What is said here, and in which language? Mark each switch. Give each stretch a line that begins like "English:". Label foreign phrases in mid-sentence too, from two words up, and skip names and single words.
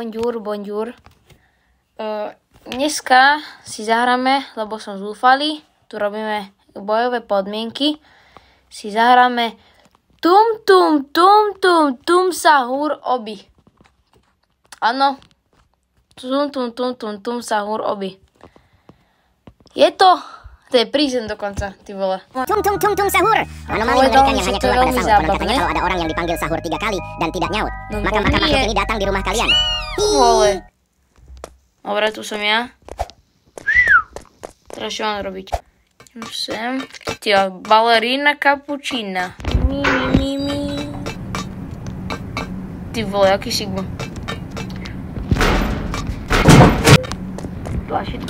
Slovak: Dneska si zahráme, lebo som zúfalý, tu robíme bojové podmienky, si zahráme tum sahur obi. Áno, tum sahur obi. To je prízem dokonca,
Czech: ty vole.
Slovak: Tum sahur.
Indonesian: Anomali mengerikan yang hanya keluar pada sahur. Penonton kalau ada orang yang dipanggil sahur 3 kali dan tidak nyaut, maka makhluk ini datang di rumah kalian.
Slovak: Vole. Dobre, tu som ja. Teraz čo mám robiť? Sem. Tyjo, balerína cappuccina. Mi.
Czech: Ty vole,
Slovak: aký sigma. Tlačítko.